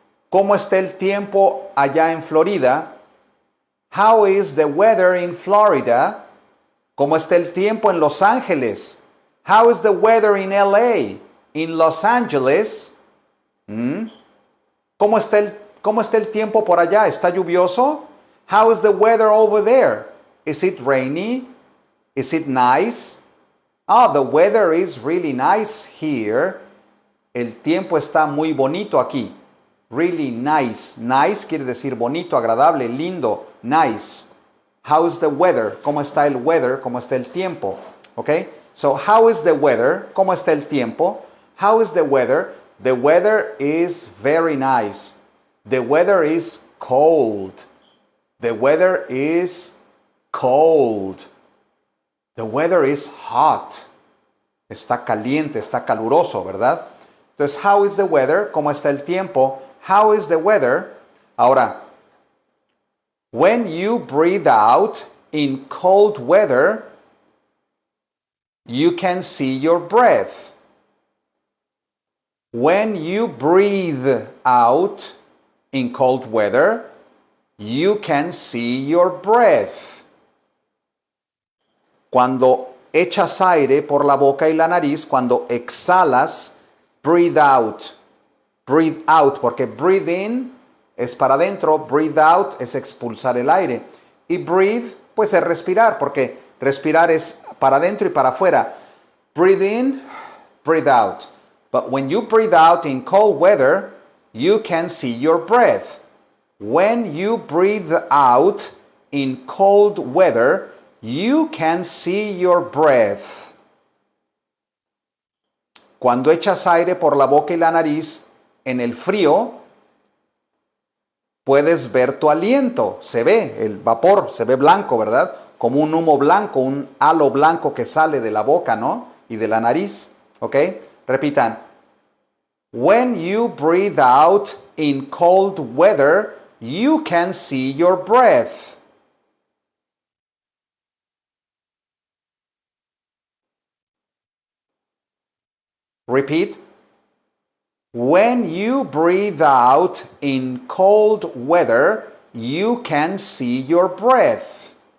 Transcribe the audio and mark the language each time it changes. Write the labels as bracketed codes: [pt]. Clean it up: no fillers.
[es] ¿Cómo está el tiempo allá en Florida? [en] How is the weather in Florida? [es] ¿Cómo está el tiempo en Los Ángeles? [en] How is the weather in LA? In Los Angeles. [es] ¿Cómo está el tiempo por allá? ¿Está lluvioso? [en] How is the weather over there? Is it rainy? Is it nice? Oh, the weather is really nice here. [es] El tiempo está muy bonito aquí. [en] Really nice. [es] Nice quiere decir bonito, agradable, lindo. Nice. [en] How is the weather? [es] ¿Cómo está el weather? ¿Cómo está el tiempo? Okay? [en] So, how is the weather? [es] ¿Cómo está el tiempo? [en] How is the weather? The weather is very nice. The weather is cold. The weather is cold. The weather is hot. [es] Está caliente, está caluroso, ¿verdad? [en] Entonces, how is the weather? [es] ¿Cómo está el tiempo? [en] How is the weather? Ahora, when you breathe out in cold weather, you can see your breath. When you breathe out in cold weather, you can see your breath. [es] Cuando echas aire por la boca y la nariz, cuando exhalas, breathe out. Breathe out, porque breathe in es para adentro, breathe out es expulsar el aire. Y breathe, pues es respirar, porque respirar es para adentro y para afuera. [en] Breathe in, breathe out. But when you breathe out in cold weather, you can see your breath. When you breathe out in cold weather, you can see your breath. [es] Cuando echas aire por la boca y la nariz en el frío, puedes ver tu aliento. Se ve el vapor, se ve blanco, ¿verdad? Como un humo blanco, un halo blanco que sale de la boca, ¿no? Y de la nariz, ¿ok? Repitan. [en] When you breathe out in cold weather, you can see your breath. Repeat. When you breathe out in cold weather, you can see your breath.